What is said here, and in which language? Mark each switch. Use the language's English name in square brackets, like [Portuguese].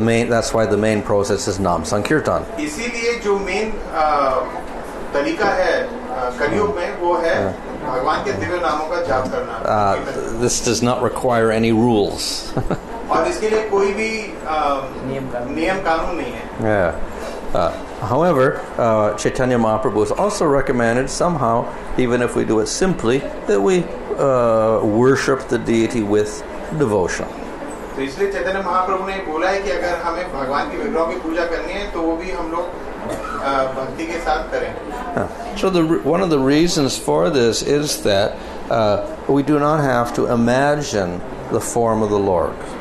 [English] That's why the main process is Nam Sankirtan. [Hindi] इसीलिए जो main तरीका है कलयुग में वो है भगवान के दिव्य नामों का जाप करना. [English] This does not require any rules. [Hindi] और इसके लिए कोई भी नियम कानून नहीं है. [English] However, Chaitanya Mahaprabhu has also recommended somehow, even if we do it simply, that we worship the deity with devotion. [Hindi] तो इसलिए चैतन्य महाप्रभु ने बोला है कि अगर हमें भगवान के विग्रहों की पूजा करनी है तो वो भी हम लोग भक्ति के साथ करें. [English] So one of the reasons for this is that we do not have to imagine the form of the Lord.